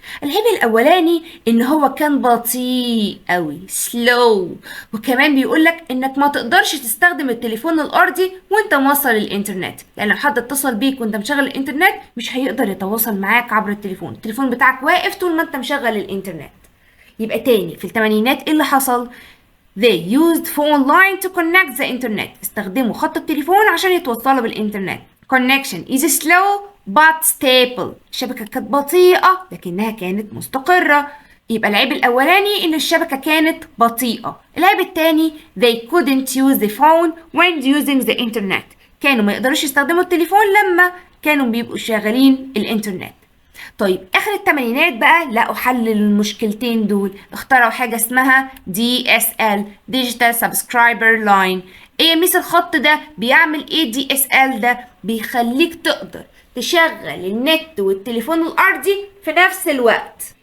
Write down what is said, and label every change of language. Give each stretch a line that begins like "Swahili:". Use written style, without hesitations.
Arabic: العيب الاولاني ان هو كان بطيء قوي slow، وكمان بيقولك انك ما تقدرش تستخدم التليفون الارضي وانت موصل الانترنت، يعني لو حد اتصل بيك وانت مشغل الانترنت مش هيقدر يتواصل معاك عبر التليفون بتاعك واقف طول ما انت مشغل الانترنت. يبقى تاني في الثمانينات ايه اللي حصل؟
English: They used phone line to connect the internet.
Arabic: استخدموا خط التليفون عشان يتوصلوا بالإنترنت.
English: Connection is slow but stable.
Arabic: الشبكة كانت بطيئة لكنها كانت مستقرة. يبقى العيب الأولاني إن الشبكة كانت بطيئة. العيب التاني
English: they couldn't use the phone when using the internet.
Arabic: كانوا ما يقدروش يستخدموا التليفون لما كانوا بيبقوا شغالين الإنترنت. طيب اخر الثمانينات بقى لقوا حل للمشكلتين دول، اخترعوا حاجه اسمها DSL Digital Subscriber Line. ايه ميس الخط ده بيعمل ايه؟ DSL ده بيخليك تقدر تشغل النت والتليفون الارضي في نفس الوقت.